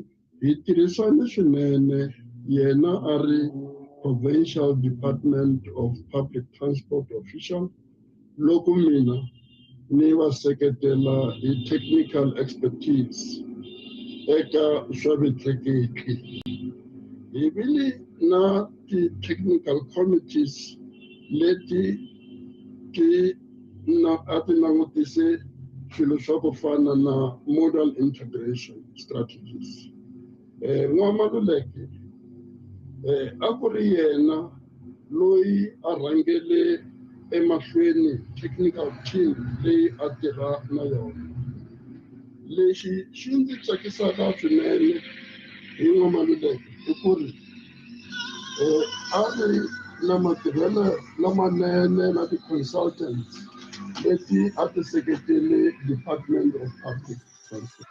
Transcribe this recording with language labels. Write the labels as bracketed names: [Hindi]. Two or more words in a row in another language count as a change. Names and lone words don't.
[Tsonga] Hi tirhisane swinene, yena a ri Provincial Department of Public Transport official, loko mina ni va seketela hi [English] technical expertise [Tsonga] eka swa vutleketli. Hi vile na ti-technical committees leti ti langutise swilo swa ku fana na [English] modal integration strategies. [Tsonga] N'wamaluleke a ku ri yena loyi a rhangele emahlweni [English] technical team [Tsonga] leyi a tirha na yona. Lexi xi ndzi tsakisaka swinene hi N'wamaluleke i ku ri a ri na matirhelo lamanene na ti-consultants leti a ti seketele Department of Public Transport.